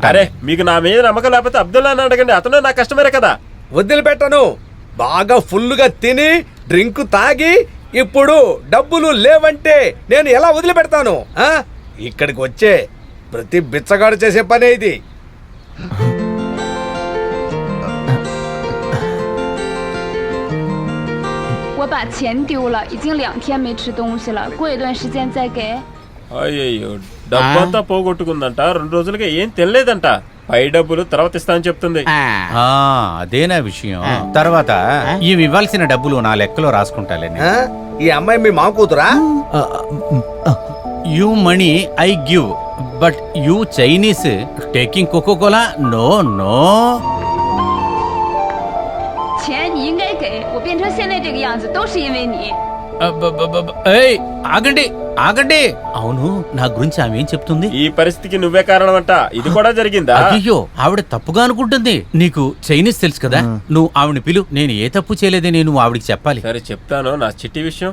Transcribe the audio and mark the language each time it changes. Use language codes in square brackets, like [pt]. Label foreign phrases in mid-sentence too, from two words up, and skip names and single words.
[te] అరే, మీకు నా మీద నమ్మకం లేకపోతే అబ్దుల్లా అని అడగండి, అతను నా కస్టమరే కదా. వదిలిపెట్టను. బాగా ఫుల్గా తిని డ్రింక్ తాగి ఇప్పుడు డబ్బులు లేవంటే నేను ఎలా వదిలిపెడతాను? ఇక్కడికి వచ్చే ప్రతి బిచ్చగాడు చేసే పనే ఇది. [zh] 我把钱丢了，已经2天没吃东西了，过一段时间再给。 [te] అయ్యయ్యో, డబ్బంతా పోగొట్టుకుందంట, 2 రోజులుగా ఏం తెలియలేదంట. పై డబ్బులు తర్వాత ఇస్తానని చెప్తుంది. అదేనా విషయం? తర్వాత ఇవి ఇవ్వాల్సిన డబ్బులు నా లెక్కలో రాసుకుంటాలే. ఈ అమ్మాయి మీ మామ కూతురా? [en] You money I give, but you Chinese taking Coca-Cola? No no. [zh] 钱你应该给我，变成现在这个样子都是因为你。 [te] ఆగండి ఆగండి. అవును, నా గురించి ఆమె ఏం చెప్తుంది? ఈ పరిస్థితికి నువ్వే కారణమంట. ఇది కూడా జరిగిందా? అయ్యో, ఆవిడ తప్పుగా అనుకుంటుంది. నీకు చైనీస్ తెలుసు కదా, నువ్వు ఆవిడని పిలు. నేను ఏ తప్పు చేయలేదని నువ్వు ఆవిడికి చెప్పాలి. సరే చెప్తాను, నా చిట్టి విషయం.